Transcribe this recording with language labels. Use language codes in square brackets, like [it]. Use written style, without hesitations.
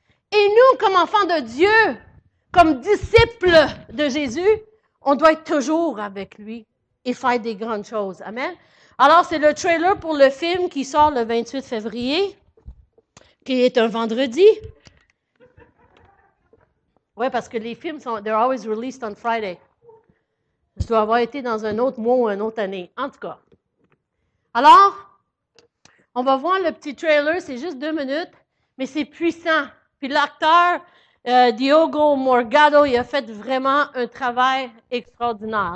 [fr] Et nous, comme enfants de Dieu, comme disciples de Jésus, on doit être toujours avec lui et faire des grandes choses. Amen. Alors, c'est le trailer pour le film qui sort le 28 février, qui est un vendredi. Oui, parce que les films sont, [en] they're always released on Friday. [fr] Je dois avoir été dans un autre mois ou une autre année. En tout cas. Alors, on va voir le petit trailer, c'est juste 2 minutes, mais c'est puissant. Puis l'acteur, Diogo Morgado, il a fait vraiment un travail extraordinaire.